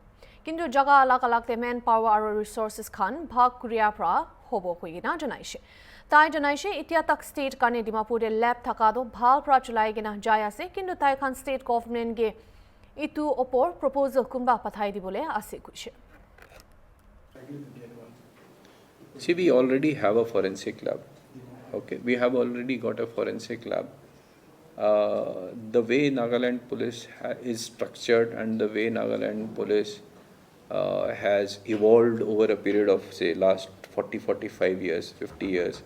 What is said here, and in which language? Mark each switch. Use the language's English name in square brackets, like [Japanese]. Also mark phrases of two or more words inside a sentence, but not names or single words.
[Naga Pidgin] Kintu jaga alak te manpower aro resources khan bhag kuria pra hobo koigina janaishe. Tai janaishe itia tak state kane Dimapur de lab thaka do bhal pra chulai gina jai ase kintu tai khan state government ge itu opor proposal kumba pathai dibole ase kuishe. [English] See, we already have a forensic lab. Okay, we have already got a forensic lab. The way Nagaland police is structured and the way Nagaland police has evolved over a period of, say, last 40, 45 years, 50 years.